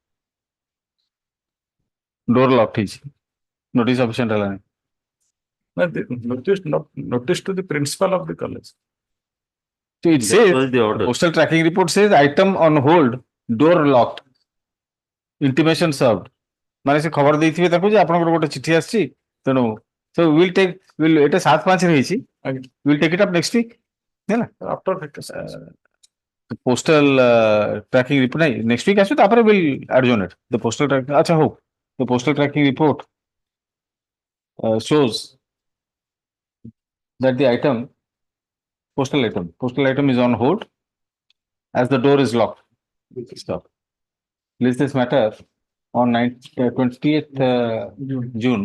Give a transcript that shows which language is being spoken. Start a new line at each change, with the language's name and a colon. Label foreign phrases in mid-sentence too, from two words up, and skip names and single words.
English: Door locked is. Notice sufficient. Notice to the principal of the college. So it That says, was the order. postal tracking report says item on hold, door locked. Intimation served.
Odia: ମାନେ ସେ ଖବର ଦେଇଥିବେ ତାକୁ ଯେ ଆପଣଙ୍କର ଗୋଟେ ଚିଠି ଆସିଛି ତେଣୁ
English: so we'll take
Odia: ଏଟା 7/5 ରେ ହେଇଛି
English: we'll take it up next week
Odia: ହେଲା
English: After vacation. postal tracking report ନାଇଁ next week
Odia: ଆସିବ ତାପରେ
English: we'll adjourn it the postal tracking
Odia: ଆଚ୍ଛା ହଉ
English: the postal tracking report shows that the postal item is on hold as the door is locked. Stop. List this matter on 20th June.